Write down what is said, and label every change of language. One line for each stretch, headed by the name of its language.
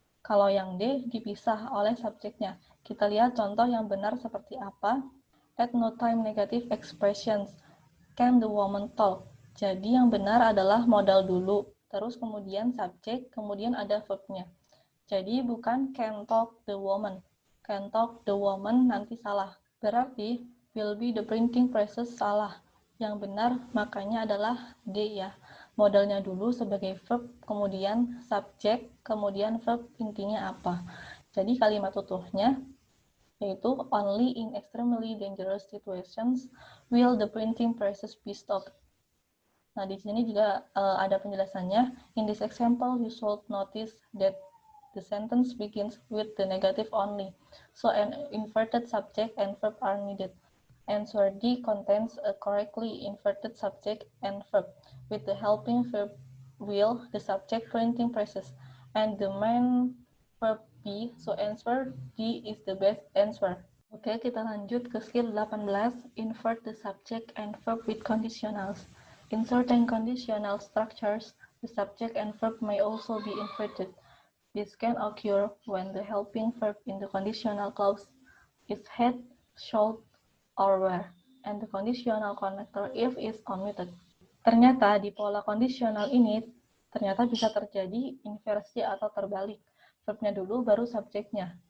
Indonesian: Kalau yang D dipisah oleh subjeknya. Kita lihat contoh yang benar seperti apa.
English: At no time negative expressions. Can the woman talk?
Indonesian: Jadi yang benar adalah modal dulu, terus kemudian subjek, kemudian ada verbnya.
English: Jadi bukan can talk the woman. Can talk the woman nanti salah. Berarti will be the printing presses salah.
Indonesian: Yang benar makanya adalah D ya. Modalnya dulu sebagai verb, kemudian subjek, kemudian verb intinya apa.
English: Jadi kalimat utuhnya yaitu only in extremely dangerous situations will the printing presses be stopped.
Indonesian: Nah, di sini juga ada penjelasannya.
English: In this example, you should notice that the sentence begins with the negative only. So an inverted subject and verb are needed. Answer D contains a correctly inverted subject and verb, with the helping verb will, the subject printing presses, and the main verb be, so answer D is the best answer. Oke, kita lanjut ke skill 18, invert the subject and verb with conditionals. In certain conditional structures, the subject and verb may also be inverted. This can occur when the helping verb in the conditional clause is had, should, or were, and the conditional connector if is omitted.
Indonesian: Ternyata di pola kondisional ini ternyata bisa terjadi inversi atau terbalik. Verbnya dulu baru subjeknya.